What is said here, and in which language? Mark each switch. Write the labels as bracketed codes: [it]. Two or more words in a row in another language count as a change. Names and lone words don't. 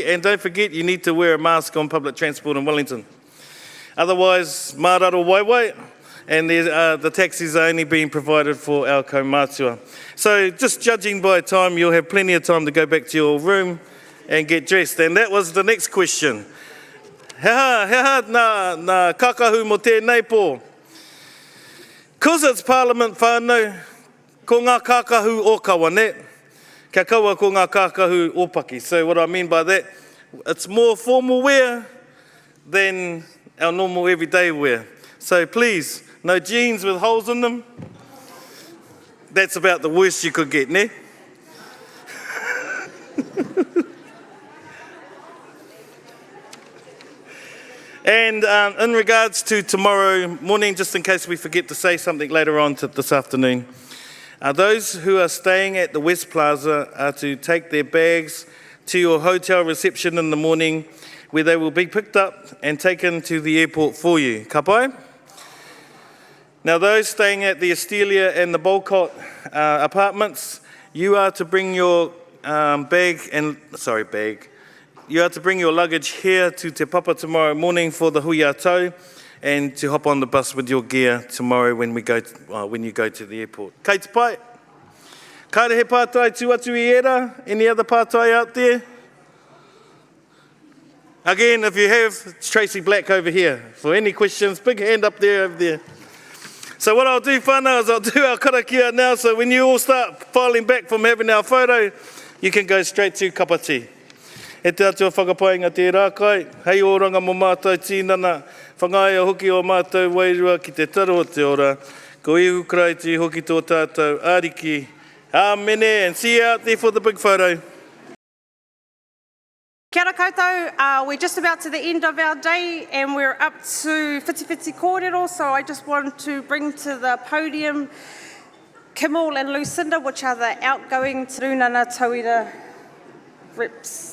[en] And don't forget, you need to wear a mask on public transport in Wellington. Otherwise, [mi] māraro waiwai. [en] And the taxis are only being provided for our kaumātua. So just judging by time, you'll have plenty of time to go back to your room and get dressed. And that was the next question. [mi] Heha nā kakahu mo tēnei pō. [en] Because it's Parliament [mi] whānau, ko ngā kakahu o kawa ne, ka kaua ko ngā kakahu ōpaki. [en] So what I mean by that, it's more formal wear than our normal everyday wear. So please, no jeans with holes in them. That's about the worst you could get, ne? And in regards to tomorrow morning, just in case we forget to say something later on this afternoon, those who are staying at the West Plaza are to take their bags to your hotel reception in the morning, where they will be picked up and taken to the airport for you. [mi] Ka pai? [en] Now, those staying at the Estelia and the Bolcott apartments, you are to bring your You are to bring your luggage here to Te Papa tomorrow morning for the hui atau, and to hop on the bus with your gear tomorrow when you go to the airport. [mi] Kei te pai. Kāre he pātai tū atu I era? [en] Any other pātai out there? Again, if you have, it's Tracy Black over here. For any questions, big hand up there, over there. So what I'll do, whānau, is I'll do our karakia now, so when you all start filing back from having our photo, you can go straight to kapati. [mi] E te atua whakapainga te rākai, hei oranga mo mātou tīnana, whangaia hoki o mātou wairua ki te taro o te ora, ko ihu kraiti hoki tō tātou āriki. Āmene, [en] and see you out there for the big photo. [mi] Kia ora koutou, [en] we're just about to the end of our day and we're up to Whitiwhiti Kōrero, so I just want to bring to the podium Kimmel and Lucinda, which are the outgoing Te Rūnana Tauira reps.